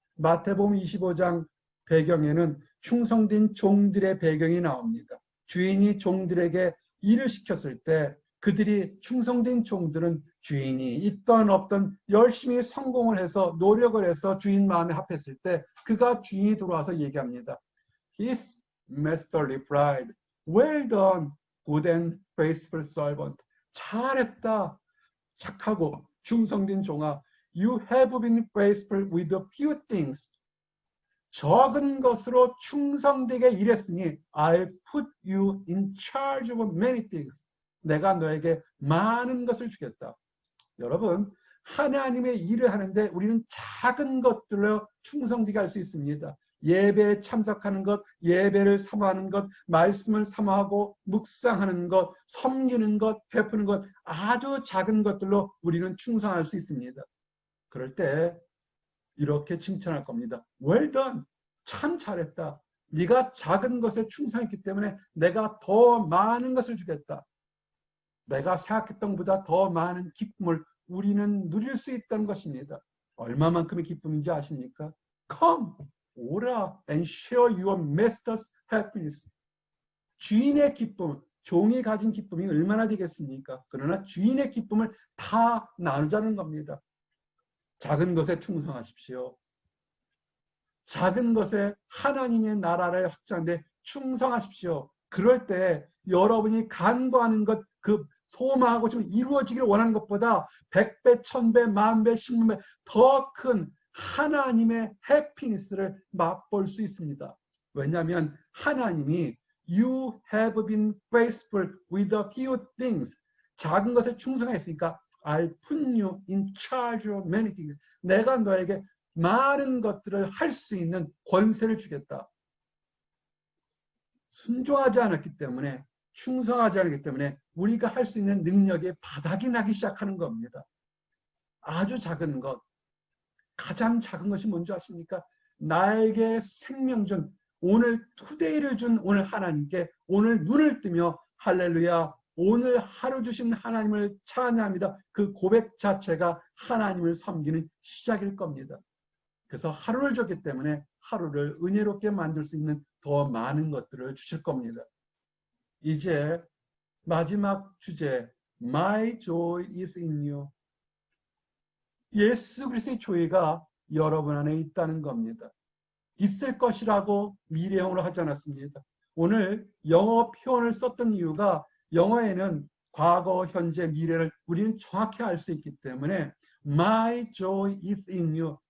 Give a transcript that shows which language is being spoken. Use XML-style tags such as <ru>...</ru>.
<ko>마태복음 25장 배경에는 충성된 종들의 배경이 나옵니다. 주인이 종들에게 일을 시켰을 때 그들이 충성된 종들은 주인이 있던 없던 열심히 성공을 해서 노력을 해서 주인 마음에 합했을 때 그가 주인이 돌아와서 얘기합니다.</ko> <en>His master replied, well done, good and faithful servant.</en> <ko>잘했다. 착하고 충성된 종아.</ko> <en>You have been faithful with a few things.</en> <ko>적은 것으로 충성되게 일했으니</ko> <en>I'll put you in charge of many things.</en> <ko>내가 너에게 많은 것을 주겠다. 여러분, 하나님의 일을 하는데 우리는 작은 것들로 충성되게 할 수 있습니다. 예배에 참석하는 것, 예배를 사모하는 것, 말씀을 사모하고 묵상하는 것, 섬기는 것, 베푸는 것, 아주 작은 것들로 우리는 충성할 수 있습니다. 그럴 때 이렇게 칭찬할 겁니다.</ko> <en>Well done.</en> <ko>참 잘했다. 네가 작은 것에 충성했기 때문에 내가 더 많은 것을 주겠다. 내가 생각했던 것보다 더 많은 기쁨을 우리는 누릴 수 있다는 것입니다. 얼마만큼의 기쁨인지 아십니까? Come, 오라 and share your master's happiness. 주인의 기쁨, 종이 가진 기쁨이 얼마나 되겠습니까? 그러나 주인의 기쁨을 다 나누자는 겁니다. 작은 것에 충성하십시오. 작은 것에 하나님의 나라를 확장돼 충성하십시오. 그럴 때 여러분이 간구하는 것, 그 소망하고 좀 이루어지기를 원하는 것보다 100배, 1000배, 만배, 10만배 더 큰 하나님의 해피니스를 맛볼 수 있습니다. 왜냐하면 하나님이</ko> <en>You have been faithful with a few things.</en> <ko>작은 것에 충성했으니까</ko> <en>I'll put you in charge of many things.</en> <ko>내가 너에게 많은 것들을 할 수 있는 권세를 주겠다. 순종하지 않았기 때문에, 충성하지 않았기 때문에 우리가 할 수 있는 능력의 바닥이 나기 시작하는 겁니다. 아주 작은 것, 가장 작은 것이 뭔지 아십니까? 나에게 생명 준 오늘 투데이를 준 오늘 하나님께 오늘 눈을 뜨며 할렐루야 오늘 하루 주신 하나님을 찬양합니다. 그 고백 자체가 하나님을 섬기는 시작일 겁니다. 그래서 하루를 줬기 때문에 하루를 은혜롭게 만들 수 있는 더 많은 것들을 주실 겁니다. 이제 마지막 주제</ko> <en>My joy is in you.</en> <ko>예수 그리스도의 조이가 여러분 안에 있다는 겁니다. 있을 것이라고 미래형으로 하지 않았습니다. 오늘 영어 표현을 썼던 이유가 영어에는 과거, 현재, 미래를 우리는 정확히 알 수 있기 때문에</ko> <en>My joy is in you.</en>